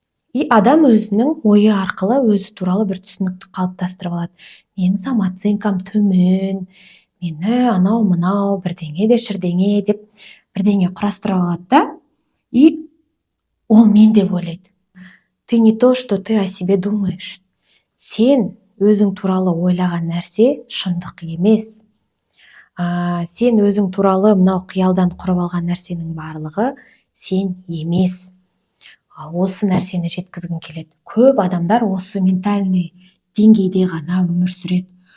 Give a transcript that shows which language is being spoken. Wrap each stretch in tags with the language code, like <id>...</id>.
<kk>И адам өзінің ойы арқылы өзі туралы бір түсінікті қалыптастырып алады. Менің самооценкам төмен, мені анау-мынау бірдеңе де шірдеңе деп бірдеңе құрастырып алады да, и ол мен деп ойлайды.</kk> <ru>Ты не то, что ты о себе думаешь.</ru> <kk>Сен өзің туралы ойлаған нәрсе шындық емес. Сен өзің туралы мынау қиялдан құрып алған нәрсенің барлығы сен емес. Осы нәрсені жеткізгім келеді. Көп адамдар осы ментальный деңгейде ғана өмір сүреді.</kk>